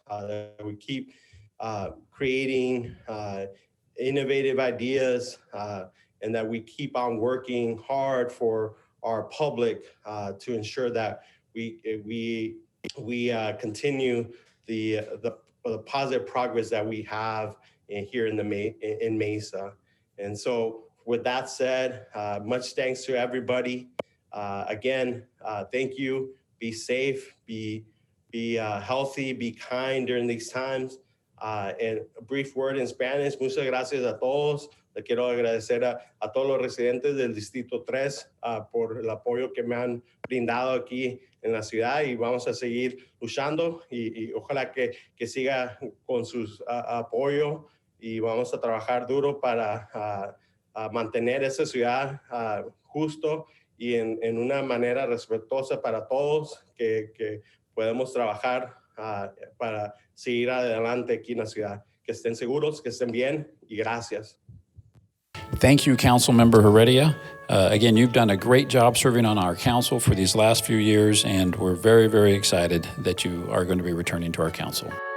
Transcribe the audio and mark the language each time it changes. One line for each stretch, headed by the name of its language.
English: That we keep creating innovative ideas, and that we keep on working hard for our public to ensure that we continue the positive progress that we have here in Mesa. And so with that said, much thanks to everybody. Again, thank you. Be safe, be healthy, be kind during these times. And a brief word in Spanish.
Spanish: Muchas gracias a todos. Le quiero agradecer a todos los residentes del Distrito 3 por el apoyo que me han brindado aquí en la ciudad, y vamos a seguir luchando y ojalá que siga con sus apoyo, y vamos a trabajar duro para mantener esa ciudad justo y en una manera respetuosa para todos, que podemos trabajar para seguir adelante aquí en la ciudad. Que estén seguros, que estén bien, y gracias.
English: Thank you, Councilmember Heredia. Again, you've done a great job serving on our council for these last few years, and we're very, very excited that you are going to be returning to our council.